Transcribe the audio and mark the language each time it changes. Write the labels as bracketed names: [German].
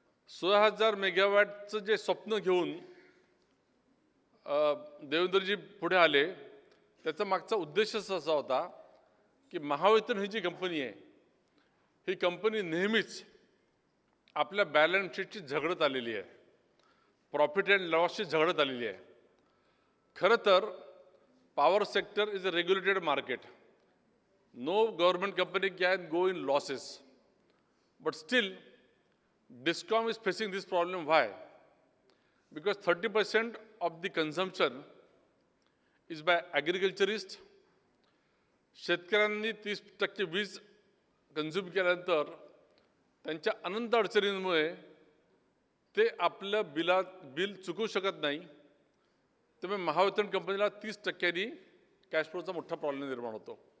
[Marathi] 16,000 मेगावॅटचं जे स्वप्न घेऊन देवेंद्रजी पुढे आले, त्याचा मागचा उद्देशच असा होता की महावितरण ही जी कंपनी आहे ही कंपनी नेहमीच आपल्या बॅलन्स शीटची झगडत आलेली आहे, प्रॉफिट अँड लॉसची झगडत आलेली आहे. खरं तर [English] Power sector is a regulated market. No government company can go in losses. But still, DISCOM is facing this problem. Why? Because 30% of the consumption is by agriculturists. [Marathi] शेतकऱ्यांनी 30% वीज कन्झ्युम केल्यानंतर त्यांच्या अनंत अडचणींमुळे ते आपलं बिल चुकवू शकत नाही. त्यामुळे महावितरण कंपनीला 30%नी कॅश फ्लोचा मोठा प्रॉब्लेम निर्माण होतो.